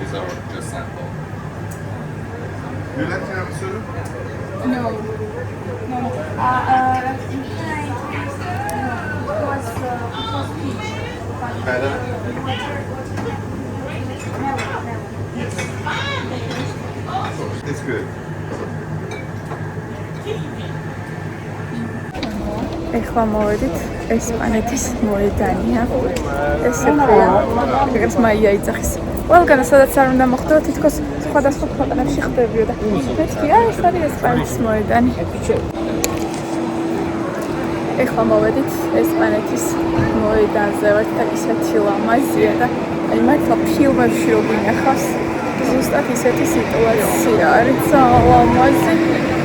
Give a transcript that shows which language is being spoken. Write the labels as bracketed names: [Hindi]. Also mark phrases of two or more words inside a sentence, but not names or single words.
[English] These are just sample. You like tiramisu? No. Better? Yes. It's good. [Georgian] ეხლა მოვედით ესპანეთის მოედანია. ესე ქვია, ეგრეთ მაია იძახის. ყველგან სადაც არ უნდა მოხდო, თითქოს სხვადასხვა ქვეყნებში ხდებოდა. მეთქი, ეს არის ესპანეთის მოედანი. ეხლა მოვედით ესპანეთის მოედანზე ვართ და ისეთი ლამაზია და აი მართლა ფილმებში რო გინახავს, ზუსტად ისეთი სიტუაცია არის, ძალიან ლამაზი.